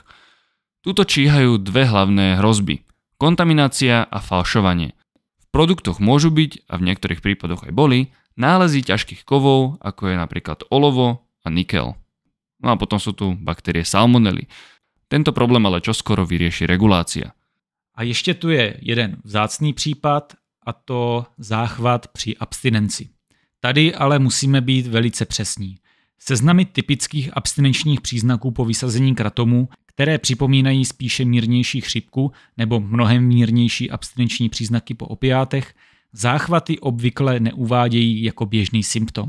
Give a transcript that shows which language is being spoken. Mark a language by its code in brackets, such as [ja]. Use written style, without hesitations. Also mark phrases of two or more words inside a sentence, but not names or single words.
[sk] Tuto číhajú dve hlavné hrozby. Kontaminácia a falšovanie. V produktoch môžu byť, a v niektorých prípadoch aj boli, nálezy ťažkých kovov, ako je napríklad olovo a nikel. No a potom sú tu baktérie salmonely. Tento problém ale čoskoro vyrieši regulácia. [cs] A ještě tu je jeden vzácný případ, a to záchvat při abstinenci. Tady ale musíme být velice přesní. Seznamy typických abstinenčních příznaků po vysazení kratomu, které připomínají spíše mírnější chřipku nebo mnohem mírnější abstinenční příznaky po opiátech, záchvaty obvykle neuvádějí jako běžný symptom.